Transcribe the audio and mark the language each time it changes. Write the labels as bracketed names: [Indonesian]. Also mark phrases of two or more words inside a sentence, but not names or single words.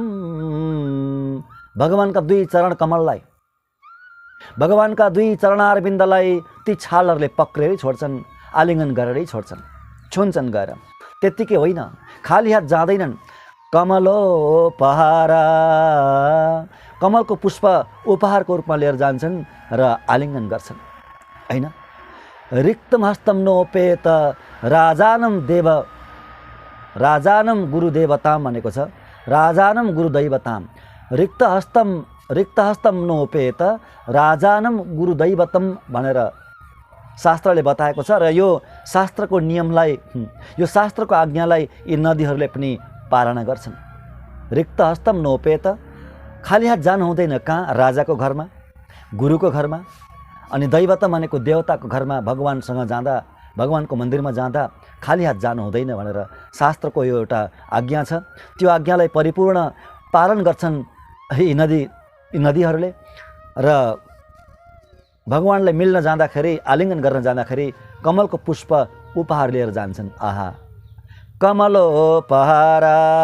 [Nepali] भगवानका दुई चरण कमललाई भगवानका दुई चरणारविन्दलाई ती छालहरूले पक्रेरै छोड्छन् आलिङ्गन गरेरै छोड्छन् छुन्छन् गएर त्यत्तिकै होइन खाली हात जाँदैनन् कमलोपहारा कमलको पुष्प उपहारको रूपमा लिएर जान्छन् र आलिङ्गन गर्छन् होइन [Sanskrit] रिक्तम हस्तम नोपेत राजानम गुरुदेवताम [Nepali] भनेको छ [Sanskrit] राजानम गुरुदैवताम रिक्त हस्तम नोपेत राजानम गुरुदैवतम [Nepali] भनेर शास्त्रले बताएको छ र यो शास्त्रको नियमलाई यो शास्त्रको आज्ञालाई यी नदीहरूले पनि पालना गर्छन् [Sanskrit] रिक्त हस्तम नोपेत [Nepali] खाली हात जानु हुँदैन कहाँ राजाको घरमा गुरुको घरमा अनि दैवतम भनेको देवताको घरमा भगवानसँग जाँदा भगवानको मन्दिरमा जाँदा खाली हात जानु हुँदैन भनेर शास्त्रको यो एउटा आज्ञा छ त्यो आज्ञालाई परिपूर्ण पालन गर्छन् यी नदीहरूले र भगवानलाई मिल्न जाँदाखेरि आलिङ्गन गर्न जाँदाखेरि कमलको पुष्प उपहार लिएर जान्छन् आहा कमलोपहारा